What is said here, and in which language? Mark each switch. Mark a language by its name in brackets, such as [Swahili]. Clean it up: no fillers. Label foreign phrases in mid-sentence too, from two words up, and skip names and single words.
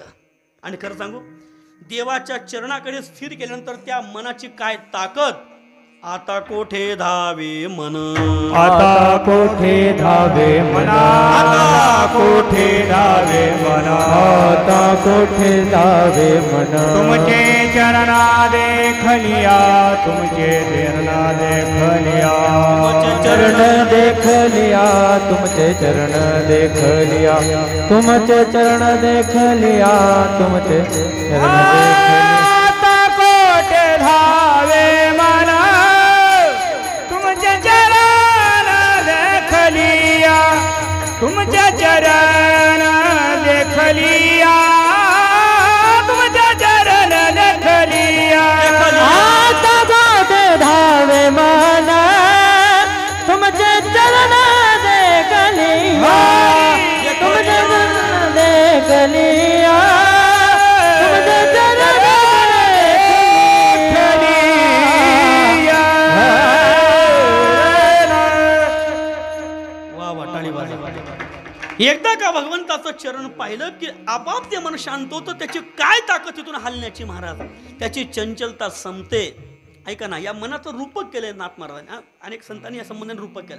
[Marathi] आणि खरं सांगू, देवाच्या चरणाकडे स्थिर केल्यानंतर त्या मनाची काय ताकद. आता कोठे धावे मन, आता कोठे धावे मना, आता कोठे धावे मना, आता कोठे धावे मना. तुमचे चरणा देखलिया, तुमचे चरणा देखलिया, चरण देख लिया, तुमचे चरण देख लिया, तुमचे चरण देख लिया, तुमचे चरण देख लिया. आता कोठे धावे मना, तुमचे चरण देखलिया, तुमचे चरण देखलिया, तुमचे चरण देखलिया. आता कोठे धावे मना, तुमचे चरण देख लिया, तुमचे चरण देख लिया, तुमचे चरण देख लिया. वा वा, टाळी वाजवा. एकदा का भगवंताचं चरण पाहिलं की आपाप ते मन शांत होतं. त्याची काय ताकद तिथून हलण्याची महाराज, त्याची चंचलता संपते. ऐका ना, या मनाचं रूपक केलंय नाथ महाराजांनी. अनेक संतांनी या संबंधाने रूपक केलंय.